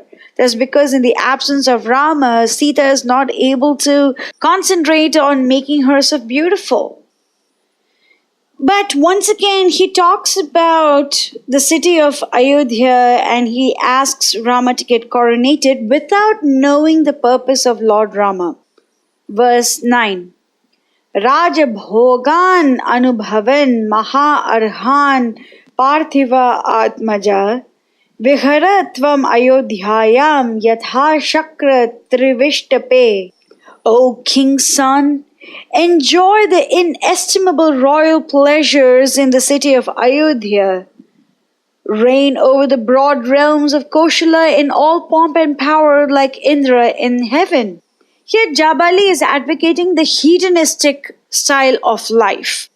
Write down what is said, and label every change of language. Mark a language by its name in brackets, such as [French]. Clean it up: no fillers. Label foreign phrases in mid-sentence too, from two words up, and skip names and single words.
[English] That's because in the absence of Rama, Sita is not able to concentrate on making herself beautiful. But once again, he talks about the city of Ayodhya and he asks Rama to get coronated without knowing the purpose of Lord Rama. Verse 9. [Sanskrit] Raja Bhogan Anubhavan Maha Arhan Parthiva Atmaja Viharatvam Ayodhyayam Yatha Shakra Trivishtape. [English] O King's son, enjoy the inestimable royal pleasures in the city of Ayodhya. Reign over the broad realms of Koshala in all pomp and power like Indra in heaven. Here Jabali is advocating the hedonistic style of life.